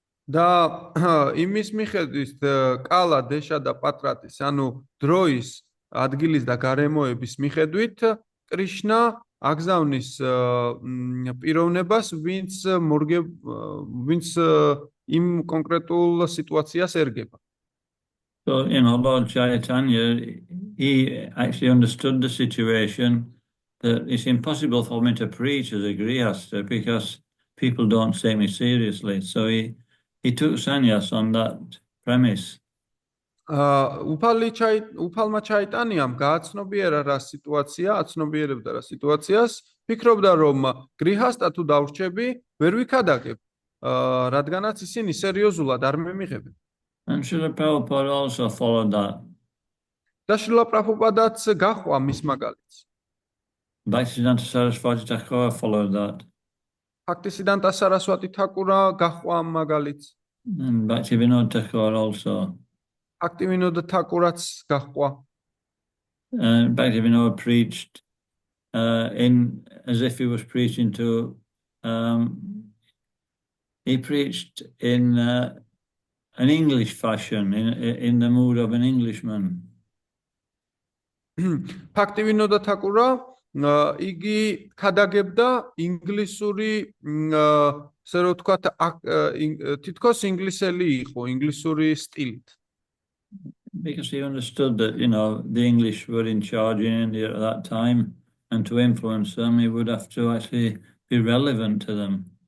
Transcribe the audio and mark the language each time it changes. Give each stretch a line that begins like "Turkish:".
Georgian: და იმის მიხედვით კალა, დეშა და პატრატის, ანუ დროის, ადგილის და გარემოების მიხედვით, კრიშნა აგზავნის პიროვნებას, ვინც იმ კონკრეტულ სიტუაციას ერგება.
English: So, Lord Chaitanya, he actually understood the situation that it's impossible for me to preach as a grihastha because people don't take me seriously. So he took sannyas on that premise.
Georgian: უფალმა ჩაიტანიამ გააცნობიერა რა სიტუაცია, აცნობიერებდა რა სიტუაციას, ფიქრობდა რომ გრიჰასტა თუ დავრჩები, ვერ ვიქადაგებ, რადგანაც ისინი სერიოზულად არ მემიღებენ.
English: And Srila Prabhupada also followed that.
Georgian: და შრილა პრაბჰუპადაც გაჰყვა მის მაგალითს.
English: Bhaktisiddhanta Saraswati Thakur followed that.
Georgian: ბhaktisidhanta saraswati thakura გაჰყვა ამ მაგალითს.
English: And Bhaktivinoda Thakur also.
Georgian: Bhaktivinoda Thakurაც გაჰყვა.
English: Bhaktivinoda preached as if he was preaching to, he preached in an English fashion, in the mood of an Englishman.
Georgian: Bhaktivinoda Thakura იგი ქადაგებდა ინგლისური, ასე რომ ვთქვათ, თითქოს ინგლისელი იყო, ინგლისური სტილით.
English: because he understood that, the English were in charge in India at that time, and to influence them, he would have to actually be relevant to them.